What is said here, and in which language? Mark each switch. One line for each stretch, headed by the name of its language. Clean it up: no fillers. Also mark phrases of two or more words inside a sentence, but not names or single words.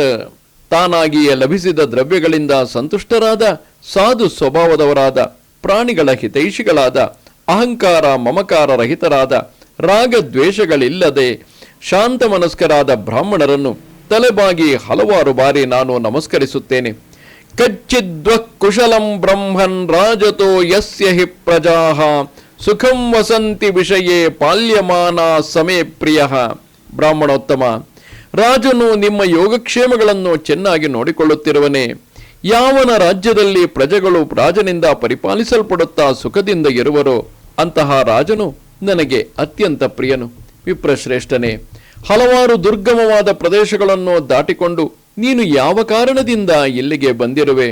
Kannada: ತಾನಾಗಿಯೇ ಲಭಿಸಿದ ದ್ರವ್ಯಗಳಿಂದ ಸಂತುಷ್ಟರಾದ ಸಾಧು ಸ್ವಭಾವದವರಾದ ಪ್ರಾಣಿಗಳ ಹಿತೈಷಿಗಳಾದ ಅಹಂಕಾರ ಮಮಕಾರ ರಹಿತರಾದ ರಾಗದ್ವೇಷಗಳಿಲ್ಲದೆ ಶಾಂತ ಮನಸ್ಕರಾದ ಬ್ರಾಹ್ಮಣರನ್ನು ತಲೆಬಾಗಿ ಹಲವಾರು ಬಾರಿ ನಾನು ನಮಸ್ಕರಿಸುತ್ತೇನೆ.
Sanskrit: ಕಚ್ಚಿದ್ವ ಕುಶಲಂ ಬ್ರಹ್ಮನ್ ರಾಜತೋ ಯಸ್ಯ ಹಿ ಪ್ರಜಾಃ ಸುಖಂ ವಸಂತಿ ವಿಷಯೇ ಪಾಲ್ಯಮಾನ ಸಮೇ ಪ್ರಿಯ.
Kannada: ಬ್ರಾಹ್ಮಣೋತ್ತಮ, ರಾಜನು ನಿಮ್ಮ ಯೋಗಕ್ಷೇಮಗಳನ್ನು ಚೆನ್ನಾಗಿ ನೋಡಿಕೊಳ್ಳುತ್ತಿರುವನೇ. ಯಾವನ ರಾಜ್ಯದಲ್ಲಿ ಪ್ರಜೆಗಳು ರಾಜನಿಂದ ಪರಿಪಾಲಿಸಲ್ಪಡುತ್ತಾ ಸುಖದಿಂದ ಇರುವರೋ ಅಂತಹ ರಾಜನು ನನಗೆ ಅತ್ಯಂತ ಪ್ರಿಯನು. ವಿಪ್ರಶ್ರೇಷ್ಠನೇ, ಹಲವಾರು ದುರ್ಗಮವಾದ ಪ್ರದೇಶಗಳನ್ನು ದಾಟಿಕೊಂಡು ನೀನು ಯಾವ ಕಾರಣದಿಂದ ಇಲ್ಲಿಗೆ ಬಂದಿರುವೆ?